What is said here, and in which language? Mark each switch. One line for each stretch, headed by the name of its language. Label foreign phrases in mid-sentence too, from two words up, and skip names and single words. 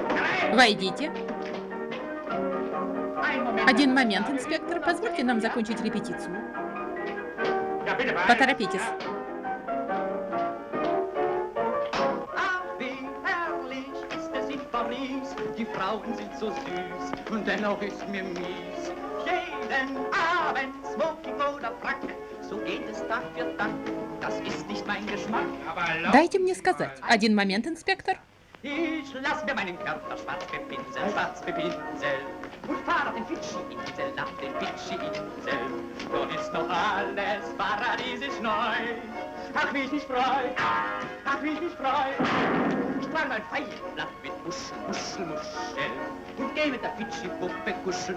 Russian: Войдите. Один момент, инспектор. Позвольте нам закончить репетицию. Поторопитесь.
German: Ach, wie herrlich ist es in Paris. Die Frauen sind so süß und dennoch ist mir mies. Jeden Abend Smoking oder Frack, so geht es Tag für Tag. Das ist nicht mein Geschmack. Aber
Russian: Дайте мне сказать. Один момент, инспектор.
German: ich lass mir meinen Körper schwarz bepinseln und fahr auf den Fidschi-Insel, nach den Fidschi-Insel. Dort ist doch alles paradiesisch neu. Ach, wie ich mich freu, ach, wie ich mich freu. Ich trage mein Feierabend mit Muscheln und geh mit der Fidschi-Puppe kuscheln.